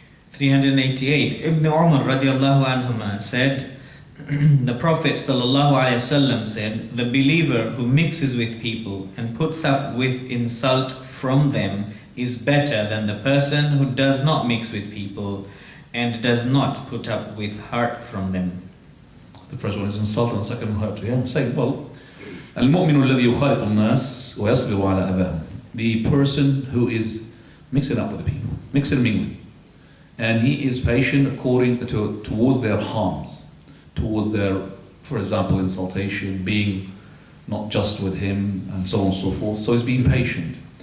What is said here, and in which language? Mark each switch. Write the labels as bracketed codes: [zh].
[en] 388, Ibn Umar radiallahu anhuma said, the Prophet sallallahu alaihi wasallam said, the believer who mixes with people and puts up with insult from them is better than the person who does not mix with people and does not put up with hurt from them. The first one is insult and the second one hurt. Yeah, say, well, [ar] المؤمن الذي يخالط الناس ويصبر على أذاهم. [en] The person who is mixing up with the people, mixing mingling, and he is patient towards their harms, towards their, for example, insultation, being not just with him, and so on and so forth. So he's being patient.